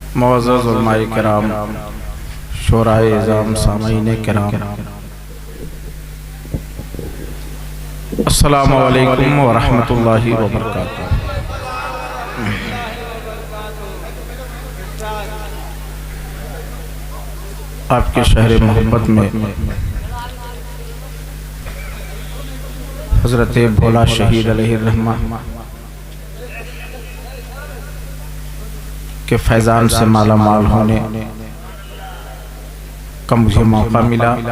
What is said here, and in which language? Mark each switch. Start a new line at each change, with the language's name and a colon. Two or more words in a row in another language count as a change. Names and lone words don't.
Urdu: معزز علمائے کرام، شعرائے عظام، سامعین کرام,
Arabic: السلام عليكم ورحمة الله وبركاته.
Urdu: آپ کے شہر محبت میں حضرت بھولا شہید علیہ الرحمہ کے فیضان سے مالا مال ہونے کا مجھے موقع ملا.